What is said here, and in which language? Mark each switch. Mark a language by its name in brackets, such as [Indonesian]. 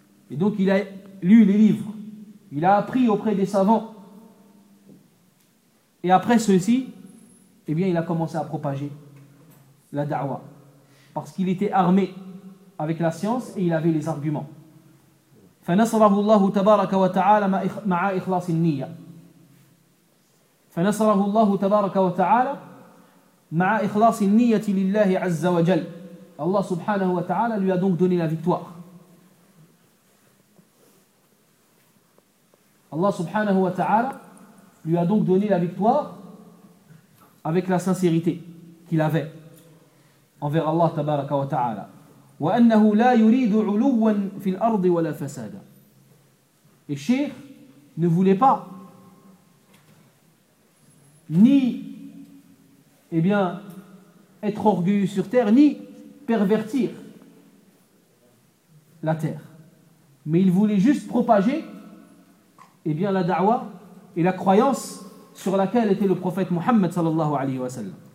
[French] Et donc il a lu les livres, il a appris auprès des savants, et après ceci, eh bien, il a commencé à propager la da'wa, parce qu'il était armé avec la science et il avait les arguments. [Arabic] فنصره الله تبارك وتعالى مع إخلاص النية. فنصره الله تبارك وتعالى مع إخلاص النية لله عز وجل. الله سبحانه وتعالى [French] lui a donc donné la victoire. [Arabic] الله سبحانه وتعالى [French] lui a donc donné la victoire avec la sincérité qu'il avait envers Allah [Arabic] تبارك وتعالى. وأنه لا يريد علوا في الأرض ولا فسادا. [French] Et Cheikh ne voulait pas ni, eh bien, être orgueilleux sur terre, ni pervertir la terre. Mais il voulait juste propager, eh bien, la da'wa et la croyance sur laquelle était le prophète Mohammed sallallahu alayhi wa sallam.